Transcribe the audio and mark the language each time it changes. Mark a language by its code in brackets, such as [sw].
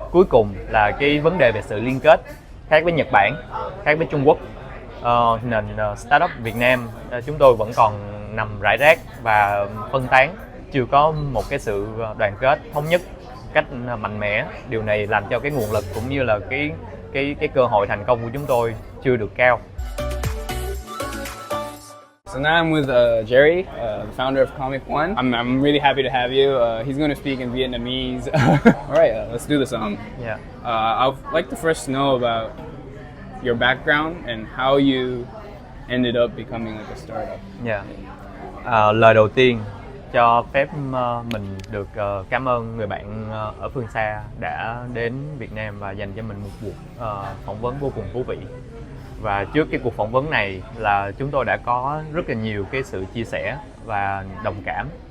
[vi] cuối cùng là cái vấn đề về sự liên kết. Khác với Nhật Bản, khác với Trung Quốc, nền startup Việt Nam chúng tôi vẫn còn nằm rải rác và phân tán, chưa có một cái sự đoàn kết thống nhất cách mạnh mẽ. Điều này làm cho cái nguồn lực cũng như là cái cơ hội thành công của chúng tôi chưa được cao. [en] So now I'm with Jerry, the founder of Comic One. I'm really happy to have you. He's going to speak in Vietnamese. All right, let's do this. Yeah. I'd like to first know about your background and how you ended up becoming like a startup. Yeah. [vi] Lời đầu tiên cho phép mình được cảm ơn người bạn ở phương xa đã đến Việt Nam và dành cho mình một cuộc phỏng vấn vô cùng thú vị. Và trước cái cuộc phỏng vấn này là chúng tôi đã có rất là nhiều cái sự chia sẻ và đồng cảm.